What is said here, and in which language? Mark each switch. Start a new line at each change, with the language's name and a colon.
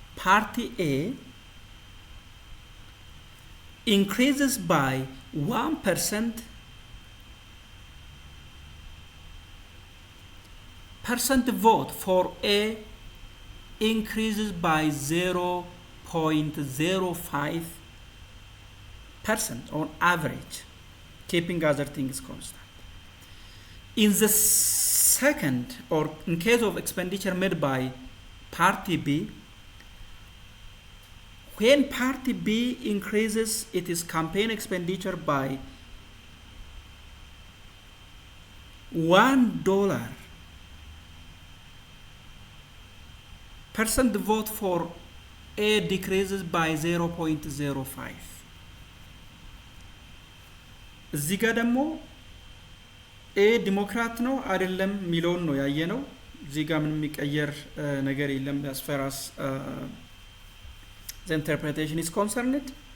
English: Party A increases by 1%, vote for A increases by 0.05% on average, keeping other things constant. In the second, or in case of expenditure made by Party B, when Party B increases its campaign expenditure by $1, % vote for A decreases by 0.05.
Amharic: እዚህ ጋር ደግሞ ኤ ዲሞክራት ነው አይደለም ሚሊዮን ነው ያየነው። እዚህ ጋር ምንም የሚቀየር ነገር የለም
English: as far as the interpretation is concerned.